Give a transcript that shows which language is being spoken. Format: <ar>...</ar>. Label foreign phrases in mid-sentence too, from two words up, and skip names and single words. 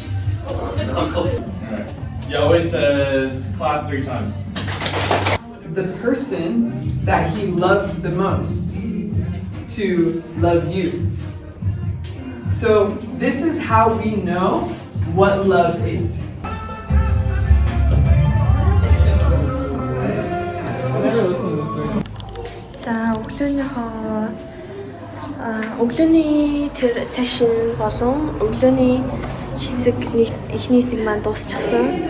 <en>Alright. Yahweh says, clap 3 times. the person that he loved the most to love you. So this is how we know what love is.</en> <mn>За өглөөний тэр сешн болон өглөөний хэсэг эхний хэсэг маань дуусчихсан.</mn>